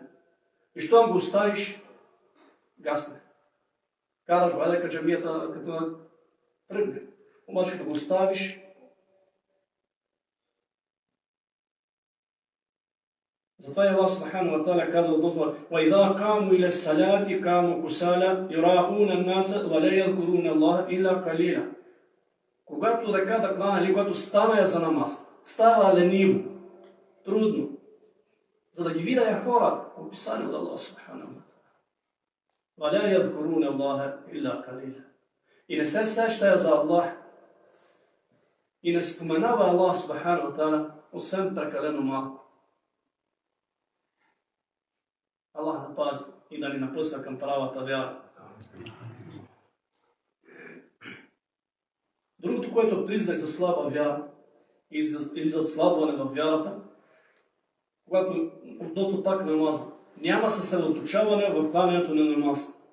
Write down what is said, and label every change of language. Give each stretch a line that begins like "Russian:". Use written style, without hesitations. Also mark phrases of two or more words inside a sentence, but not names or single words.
Bulgarian: И щом го оставиш, гасне. Караш го, айде каджамията, като тръгне. Обаче като го оставиш, затова и
Arabic: الله سبحانه وتعالى
Bulgarian: казва относно
Arabic: وَإِذَا قَامُوا إِلَى الصَّلَاةِ قَامُوا كُسَالَى يُرَاءُونَ النَّاسَ وَلَا يَذْكُرُونَ اللَّهَ إِلَّا قَلِيلًا.
Bulgarian: Когато ръка да клана или когато стана за намаз, става лениво, трудно, за да ги видя хората, описани от
Arabic: الله سبحانه وتعالى. وَلَا يَذْكُرُونَ اللَّهَ إِلَّا قَلِيلًا.
Bulgarian: И не се сеща за Аллах, и не споменава
Arabic: الله سبحانه وتعالى,
Bulgarian: освен прекалено малко. Аллах да пази и да ни напъсва към правата вяра. Другото, което е признак за слаба вяра или за отслабване в вярата, когато относно пак намаза, няма съсредоточаване в кланянето на намаз.